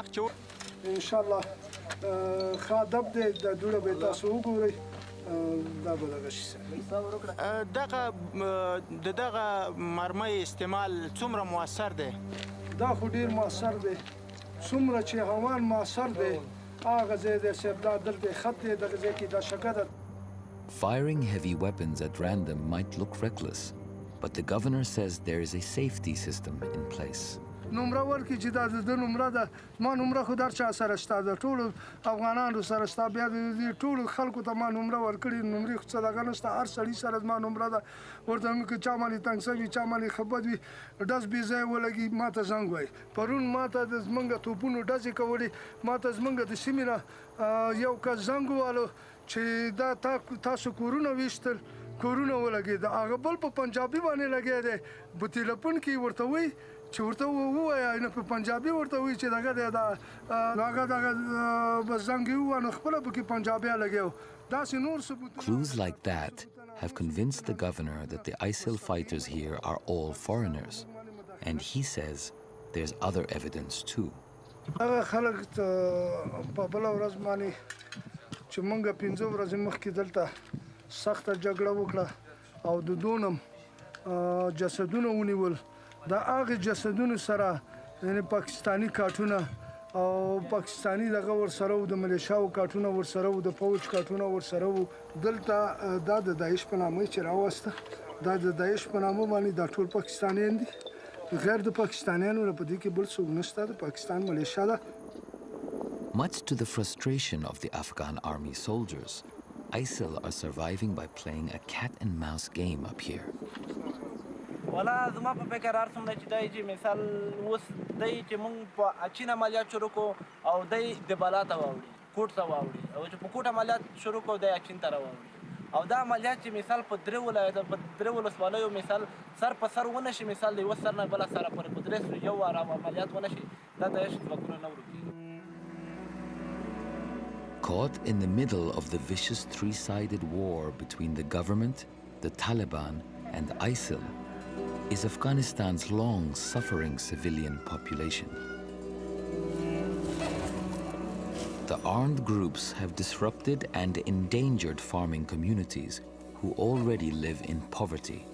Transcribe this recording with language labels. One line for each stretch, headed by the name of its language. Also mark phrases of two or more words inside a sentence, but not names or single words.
Arabic: ان شاء الله
Pashto: ښه ادب دی دا دوړه به تاسو وګورئ دا به دغه شي دغه مرمۍ استعمال څومره مؤثر دی دا خو ډیر مؤثر دی څومره چې هوان مؤثر دی هغه ځای دی صاحب دا دلته خط دی دغه ځای کې دا شګه ده.
English: Firing heavy weapons at random might look reckless, but the governor says there is a safety system in place.
Pashto: نمره ورکړي چې دا د نمره ده ما نمره خو در چا سره شته د ټولو افغانانو سره شته بیا د ټولو خلکو ته ما نمره ورکړي نمرې خو څه دغه نشته هر سړي سره زما نمره ده ورته مې که چا باندې تنګ سوي چا باندې ښه بد وي ډز بې ځایه ولګي ما ته زنګ وایي پرون ما ته د زمونږ توپونو ډزې کولې ما ته زمونږ د سیمې نه یو کس زنګ ووالو چې دا تاسو کورونه ویشتل کورونه ولګېده هغه بل په پنجابي باندې لګیا دی په تلیفون کې ورته وایي چې ورته ووایه نه په پنجابي ورته وایي چې دغه دی دا هغه به زنګ یې ووانه خپله پکې پنجابی لګیا و داسې نور ثبوتونه.
English: Clues like that have convinced the governor that the ISIL fighters here are all foreigners, and he says there's other evidence too.
Pashto: هغه خلک په بله ورځ باندې چې موږ 15 ورځې مخکې دلته سخته جګړه وکړه او د دونم جسدونه ونیول دا هغه جسدونو سره یعنی پاکستانی کارتونه او پاکستانی دغه ورسره و د ملیشاو کارتونه ورسره و د فوج کارتونه ورسره و دلته دا د داعش په نامه چې راوسته دا د داعش په نامه باندې دا ټول پاکستانیان دي غیر د پاکستانیانو په دې کې بل څوک نشته د پاکستان ملیشا ده.
English: Much to the frustration of the Afghan army soldiers, ISIL are surviving by playing a cat-and-mouse game up here.
Pashto: ولا زما په فکر ارسم دی چې دای چې مثال اوس دای چې مونږ په اچین عملیات شروع کو او دای د بالا ته واوړي کوټ ته واوړي او چې په کوټ عملیات شروع کو دای اچین ته راوړي او دا عملیات چې مثال په درې ولایتو په درې ولسوالیو مثال سر په سر ونه شي مثال دی وسر نه بل سره پر قدرت یو واره عملیات ونه شي دا د هیڅ وکړو نه ورکی.
English: Caught in the middle of the vicious three-sided war between the government, the Taliban, and ISIL is Afghanistan's long-suffering civilian population. The armed groups have disrupted and endangered farming communities who already live in poverty.